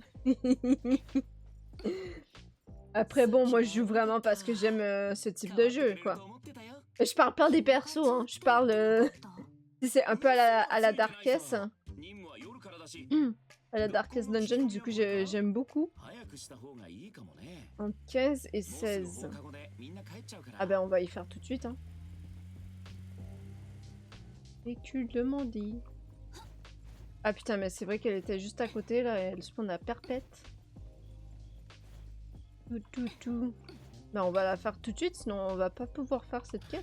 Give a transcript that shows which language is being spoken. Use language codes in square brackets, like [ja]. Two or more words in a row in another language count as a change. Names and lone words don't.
[fr] Après, bon, moi je joue vraiment parce que j'aime ce type de jeu, quoi. Je parle pas des persos, hein. Je parle. C'est un peu à la Darkest. à la Darkest Dungeon, du coup j'aime beaucoup. [ja] 早くした方がいいかもね。 [fr] Entre 15 et [ja] もうすぐ [fr] 16. [ja] 放課後でみんな帰っちゃうから。 [fr] Ah ben on va y faire tout de suite. Hein. Véhiculement dit. Ah putain, mais c'est vrai qu'elle était juste à côté là, elle spawn à perpète. Tout. Ben on va la faire tout de suite, sinon on va pas pouvoir faire cette quête.